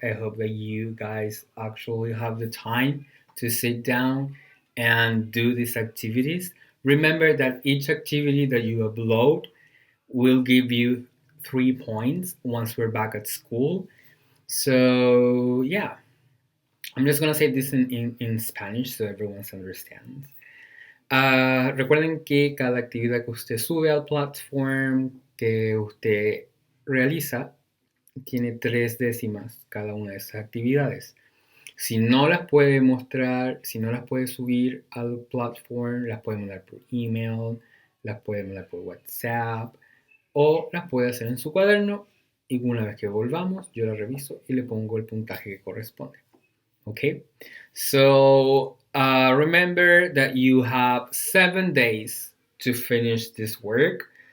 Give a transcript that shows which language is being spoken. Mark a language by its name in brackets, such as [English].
[English] I hope that you guys actually have the time to sit down and do these activities. Remember that each activity that you upload will give you 3 points once we're back at school. So yeah, I'm just gonna say this in Spanish so everyone understands. [Spanish] Recuerden que cada actividad que usted sube al platform, que usted realiza, tiene 3 décimas cada una de esas actividades. Si no las puede mostrar, si no las puede subir al platform, las puede mandar por email, las puede mandar por WhatsApp o las puede hacer en su cuaderno y una vez que volvamos yo las reviso y le pongo el puntaje que corresponde. [English] Okay, so remember that you have 7 days to finish this work.